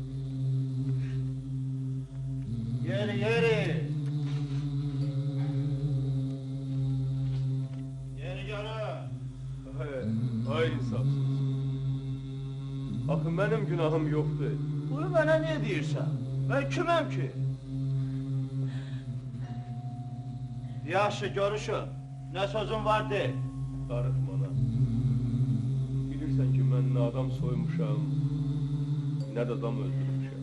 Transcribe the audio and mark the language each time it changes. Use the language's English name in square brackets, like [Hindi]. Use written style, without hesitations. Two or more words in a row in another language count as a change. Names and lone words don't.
[Azerbaijani] Yeri. Vay insafsız. [Turkish] Axı benim günahım yoktu. [Azerbaijani] Bunu mənə niyə deyirsən? Mən kiməm ki? Yaxşı, görüşün. Nə sözün var de. Darıxma lan. Bilirsən ki, mən nə adam soymuşam, nə də adam öldürmüşəm.